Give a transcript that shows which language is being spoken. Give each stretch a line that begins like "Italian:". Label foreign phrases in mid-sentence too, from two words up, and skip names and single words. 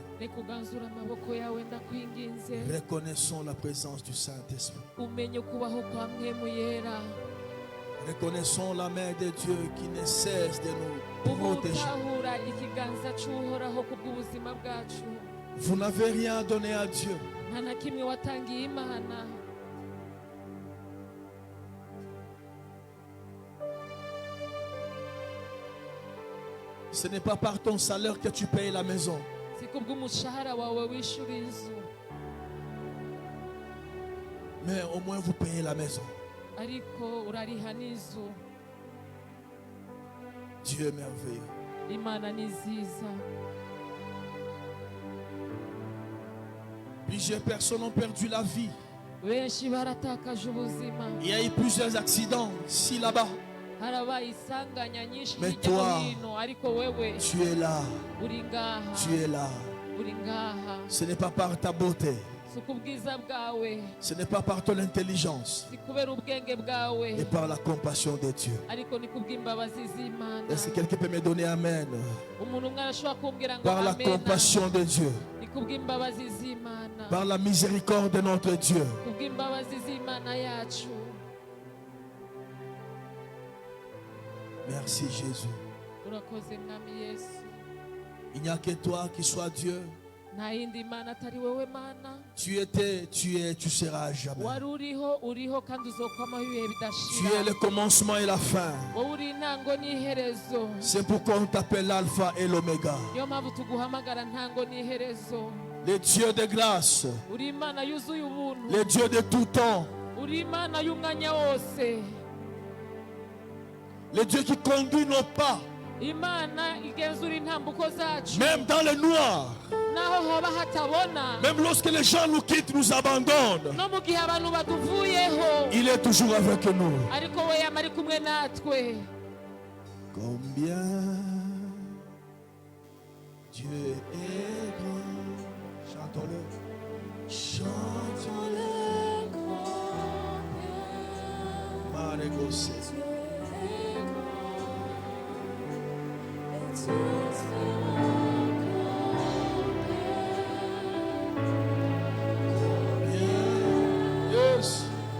Rundi: Reka uganzure amaboko yawe ndakwinginze.
French: Reconnaissons la présence du Saint-Esprit.
Rundi: Umenye kubaho kwa Mwemu Yera.
French: Reconnaissons la main de Dieu qui ne cesse de nous protéger.
Rundi: Ubutahura ikiganza c'uhoraho kubw'ubuzima bwacu.
French: Vous n'avez rien donné à Dieu.
Rundi: Nta na kimwe watangiye Imana.
French: Ce n'est pas par ton salaire que tu payes la maison.
Rundi: Si kubw'umushahara wawe wishura inzu.
French: Mais au moins vous payez la maison.
Rundi: Ariko urariha n'inzu.
French: Dieu est merveilleux.
Rundi: Imana ni nziza.
French: Plusieurs personnes ont perdu la vie
Rundi: benshi baratakaje ubuzima,
French: Il y a eu plusieurs accidents ici, là-bas.
Rundi: harabaye isanganya nyinshi
French: Mais
Rundi: hirya no
French: toi,
Rundi: hino, ariko wewe
French: Tu es là.
Rundi: uri ngaha,
French: Tu es là.
Rundi: uri ngaha.
French: Ce n'est pas par ta beauté.
Rundi: Si kubwiza bwawe,
French: Ce n'est pas par ton intelligence.
Rundi: si kubera ubwenge bwawe,
French: Mais par la compassion de Dieu.
Rundi: ariko ni kubw'imbabazi z'Imana.
French: Est-ce que quelqu'un peut me donner Amen?
Rundi: Umuntu umwe arashobora kumbwira ngo
French: Par la
Rundi: amena.
French: compassion de Dieu.
Rundi: Ni kubw'imbabazi z'Imana,
French: Par la miséricorde de notre Dieu.
Rundi: kubw'imbabazi z'Imana yacu.
French: Merci Jésus.
Rundi: Urakoze mwami Yesu.
French: Il n'y a que toi qui sois Dieu.
Rundi: Nta yindi Mana atari wowe Mana.
French: Tu étais, tu es, tu seras jamais.
Rundi: Wari uriho kandi uzokwamaho ibihe
French: Tu
Rundi: bidashira.
French: es le commencement et la fin.
Rundi: Wowe uri intango n'iherezo.
French: C'est pourquoi on t'appelle l'alpha et l'oméga.
Rundi: Niyo mpamvu tuguhamagara ntango n'iherezo.
French: Le Dieu de grâce.
Rundi: Uri Imana yuzuye ubuntu.
French: Le Dieu de tout temps.
Rundi: Uri Imana y'umwanya wose.
French: Le Dieu qui conduit nos pas.
Rundi: Imana igenzura intambuko zacu.
French: Même dans le noir.
Rundi: Naho hoba hatabona.
French: Même lorsque les gens nous quittent, nous abandonnent.
Rundi: No mu gihe abantu baduvuyeho.
French: Il est toujours avec nous.
Rundi: Ariko we yama ari kumwe natwe.
French: Combien Dieu est grand. Chantons-le. Chantons-le. Marégossé. Yes.